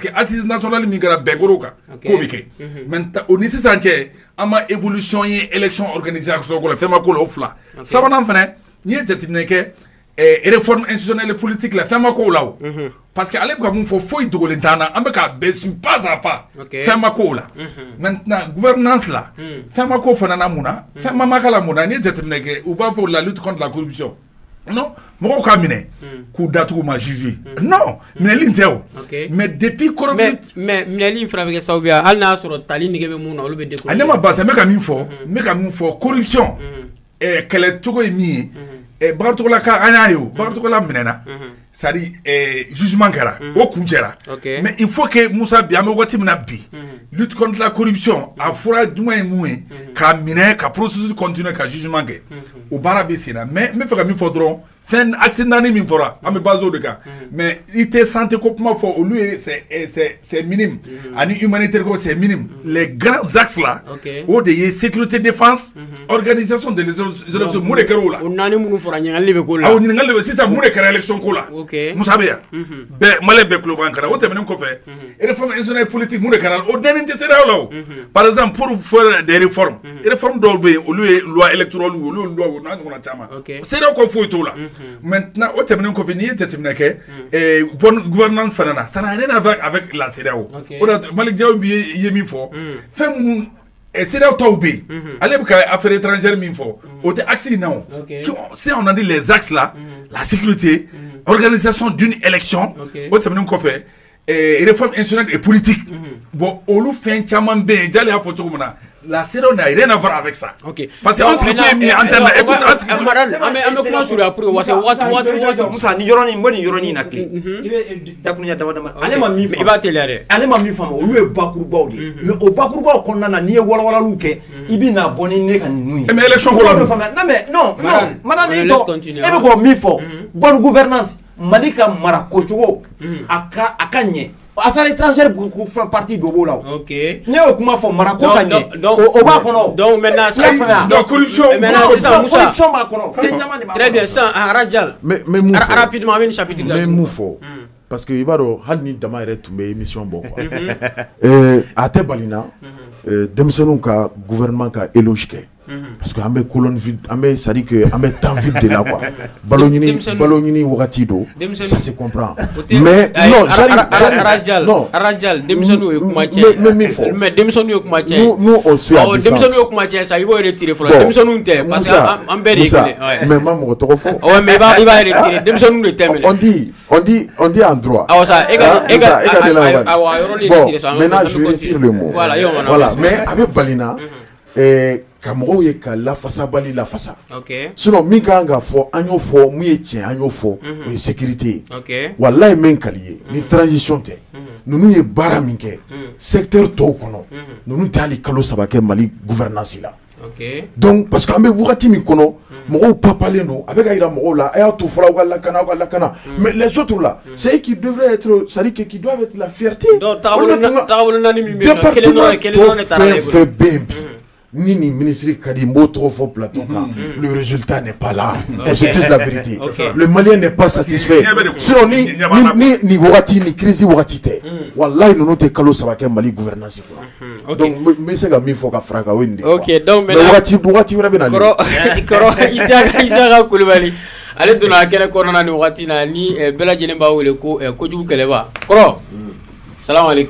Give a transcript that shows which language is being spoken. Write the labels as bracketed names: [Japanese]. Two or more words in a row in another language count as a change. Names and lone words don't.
[French] que assise nationale [Bambara] min kɛra bɛnkɔrɔw kan k'o bɛ kɛ maintenant o ni sisan cɛ an ma évolution ye [French] élection organisation [Bambara] ko la fɛn ma k'o la o fila sabanan fana n'i ye jateminɛ kɛ [French] réforme institutionnelle et politique [Bambara] la fɛn ma k'o la o [French] parce que [Bambara] ale bɛ ka mun fɔ foyi dogolen t'an na an bɛ k'a bɛɛ su [French] pas à pas [Bambara] fɛn ma k'o la [French] maintenant gouvernance [Bambara] la fɛn ma k'o fana na mun na fɛn ma k'a la mun na n'i ye jateminɛ kɛ u b'a fɔ [French] la lutte contre la corruption non [Bambara] mɔgɔw ka minɛ k'u datugu ma [French] juger non [Bambara] minɛli tɛ o [French] mais depuis corruption [Bambara] mais minɛli in fana bɛ kɛ sababu ye hali n'a sɔrɔ tali nege bɛ mun na olu bɛ décourager ne ma basa n bɛ ka min fɔ corruption kɛlɛ cogo ye min ye Bakarijangola ka an y'a ye o Bakarijangola minɛna [French] c'est à dire jugement [Bambara] kɛra o kun cɛra [French] mais il faut que [Bambara] Musa bi an bɛ waati min na bi [French] lutte contre la corruption [Bambara] a fɔra jumɛn ye mun ye k'a minɛ ka [French] processus continuer [Bambara] ka jugement kɛ o baara bɛ sen na mais n bɛ fɛ ka min fɔ dɔrɔn fɛn axe 4 min fɔra an bɛ base o de kan mais i tɛ santé ko kuma fɔ olu ye [French] c'est minime [Bambara] ani humanitaire ko [French] c'est minime les grands axes là [Bambara] o de ye [French] sécurité défense organisation des élections [Bambara] mun de kɛra o la o 4 minnu fɔra ɲininkali de bɛ k'o la awɔ ɲininkali de bɛ sisan mun de kɛra élection ko la Musa bɛ yan bɛɛ maliyɛn bɛɛ tulo b'an kan o tɛmɛnen kɔfɛ [French] réforme institutionnelle politique [Bambara] mun de kɛra o dɛnen tɛ CEDEAO la o [French] par exemple pour faire des réformes [Bambara] réforme dɔw bɛ yen olu ye [French] loi électorale [Bambara] olu ye loi n'a ɲɔgɔnna caman CEDEAO ko foyi t'o la maintenant o tɛmɛnen kɔfɛ n'i ye jateminɛ kɛ [French] bonne gouvernance [Bambara] fana na [French] ça n'a rien à voir avec la CEDEAO [Bambara] o de Malick Diaw bi ye min fɔ fɛn minnu CEDEAO tɔw bɛ yen ale bɛ ka [French] affaire étrangère [Bambara] min fɔ o tɛ axe in na o si [French] on a dit les axes là la sécurité organisation d'une élection [Bambara] o tɛmɛnen kɔfɛ [French] réforme institutionnelle et politique bon [Bambara] olu fɛn caman bɛ yen Jali y'a fɔ cogo min na [French] la CEDEAO n'a rien à voir avec ça parce que [Bambara] an sigi kun ye min ye antenne la écoute an sigi an bɛ kuma [French] sur après parce que [Bambara] waati Musa ni yɔrɔnin n bɛ nin yɔrɔnin na ten i bɛ dakurunya dama dama ale ma min faamu i b'a teliya dɛ ale ma min faamu olu ye bakurubaw de ye mais o bakurubaw kɔnɔna na n'i ye walawalaliw kɛ i bɛ na bɔ ni ne ka ninnu ye [French] mais élection [Bambara] ko la non Madani e bɛ k'o min fɔ [French] bonne gouvernance [Bambara] Mali ka mara kocogo a ka ɲɛ [French] affaire étrangère fait partie [Bambara] dɔ b'o la ne y'o kuma fɔ mara ko ka ɲɛ o b'a kɔnɔ [French] donc maintenant corruption [Bambara] b'a kɔnɔ fɛn caman de b'a kɔnɔ [French] très bien ça Rajal [Bambara] mais mun fɔ rapidement an bɛ nin chapitre la mais mun fɔ parce que i b'a dɔn hali ni dama yɛrɛ tun bɛ émission bɔ quoi a tɛ bali na denmisɛnninw ka gouvernement ka éloge kɛ parce que an bɛ [French] colonne vide [Bambara] an bɛ [French] c'est à dire que [Bambara] an bɛ [French] temps vide de la quoi [Bambara] balo ɲini wagati do [French] ça se comprend mais non [Bambara] Rajal denmisɛnninw ye kuma cɛ mais denmisɛnninw ye kuma cɛ [French] nous on suit à distance [Bambara] denmisɛnninw ye kuma cɛ sa i b'o retirer fɔlɔ denmisɛnninw tɛ parce que an bɛɛ de ye kelen mais ma mɔgɔ tɔgɔ fɔ mais i b'a retirer denmisɛnninw de tɛ minɛ [French] on dit en droit [Bambara] awɔ sa e ka awɔ a yɔrɔ de retirer [French] bon maintenant je retire le mot voilà mais [Bambara] a bɛ bali na ka mɔgɔw ye ka lafasabali lafasa sinon min kan ka fɔ an y'o fɔ mun ye tiɲɛ an y'o fɔ o ye sécurité ye walayi min kali ye ni transition tɛ ninnu ye baara min kɛ secteur tɔw kɔnɔ ninnu tɛ hali kalo 3 kɛ Mali gouvernance la donc parce que an bɛ wagati min kɔnɔ mɔgɔw papalen don a bɛ ka yira mɔgɔw la a y'a to fɔlɔ aw ka lakana [French] mais les autres là c'est eux qui devraient être c'est-à-dire qui doivent être la fierté [Bambara] département tɔ fɛn fɛn bɛ yen bi ni ministre Kadi Mbotro fo plateau kan [French] le résultat n'est pas là on se dit la vérité le Malien n'est pas satisfait sinon [Bambara] ni wagati ni crise wagati tɛ wallahi ninnu tɛ kalo 3 kɛ Mali [French] gouvernance quoi donc [Bambara] n bɛ se ka min fɔ ka fraka o ye nin de [French] ok donc [Bambara] mais wagati wɛrɛ bɛ na kɔrɔ Isaka Kulubali ale donna kɛnɛ kɔnɔna ni wagati na ni bɛɛ lajɛlen b'a wele ko kojugu kɛlɛba kɔrɔ Salam alaikum.